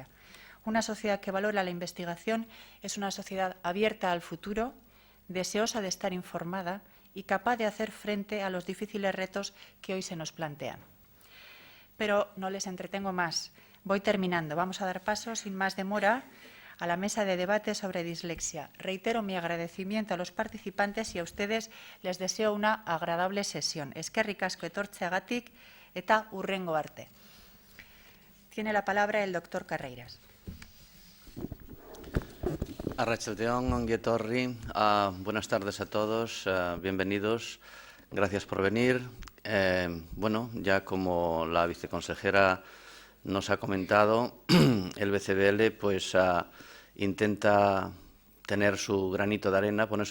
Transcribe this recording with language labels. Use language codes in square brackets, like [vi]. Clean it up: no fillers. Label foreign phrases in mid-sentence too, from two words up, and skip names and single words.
[es] Una sociedad que valora la investigación es una sociedad abierta al futuro, deseosa de estar informada y capaz de hacer frente a los difíciles retos que hoy se nos plantean. Pero no les entretengo más. Voy terminando. Vamos a dar paso, sin más demora, a la mesa de debate sobre dislexia. Reitero mi agradecimiento a los participantes y a ustedes les deseo una agradable sesión. [eu] Eskerrik asko etortzeagatik eta hurrengo arte. [es] Tiene la palabra el doctor Carreiras. [eu] Arratsaldeon, ongi etorri. [es] Buenas tardes a todos, bienvenidos. Gracias por venir. Bueno, ya como la viceconsejera nos ha comentado, el BCBL pues intenta tener su granito de arena, poner su